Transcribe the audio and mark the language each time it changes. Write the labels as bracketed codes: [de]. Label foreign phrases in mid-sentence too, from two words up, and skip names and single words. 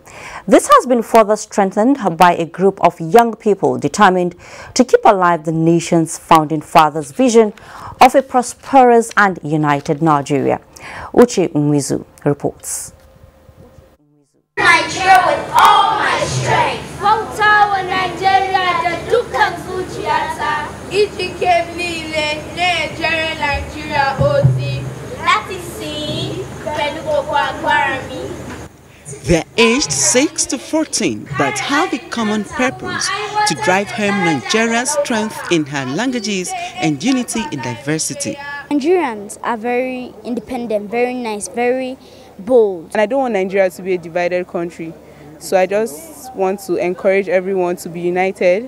[en] This has been further strengthened by a group of young people determined to keep alive the nation's founding fathers' vision of a prosperous and united Nigeria. Uche Umizu reports. Nigeria with all my strength. [ha] Bautawa Nigeria da dukkan zuciyata. [ig] Ijike lile Nigeria oti. [yo] Láti sìn pẹ̀lú gbogbo agbára mi. [en] They're aged 6 to 14 but have a common purpose to drive home Nigeria's strength in her languages and unity in diversity. Nigerians are very independent, very nice, very bold. And I don't want Nigeria to be a divided country, so I just want to encourage everyone to be united.